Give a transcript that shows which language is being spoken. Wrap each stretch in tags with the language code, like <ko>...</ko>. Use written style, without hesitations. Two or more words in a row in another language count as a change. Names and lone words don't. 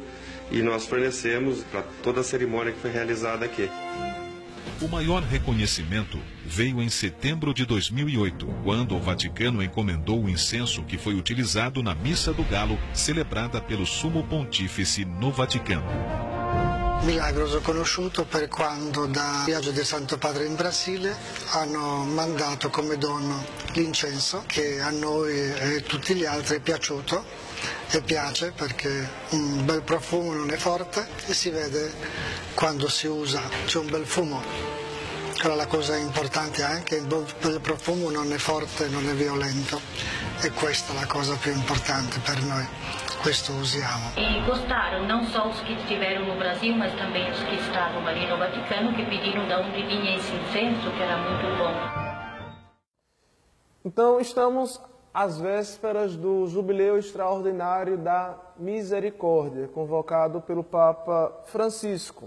<pt>E nós fornecemos para toda a cerimônia que foi realizada aqui. O maior reconhecimento veio em setembro de 2008, quando o Vaticano encomendou o incenso que foi utilizado na Missa do Galo, celebrada pelo Sumo Pontífice no Vaticano.</pt> <it>Milagros ho conosciuto per quando da viaggio del Santo Padre in Brasile hanno mandato come dono l'incenso che a noi e tutti gli altri è piaciuto e piace perché un bel profumo, non è forte e si vede quando si usa, c'è un bel fumo. Allora la cosa importante anche è che il profumo non è forte, non è violento e questa è la cosa più importante per noi. Questo usiamo.</it> <pt>E gostaram não só os que estiveram no Brasil, mas também os que estavam ali no Vaticano, que pediram de onde vinha esse incenso, que era muito bom. Então, estamos às vésperas do Jubileu Extraordinário da Misericórdia, convocado pelo Papa Francisco.</pt>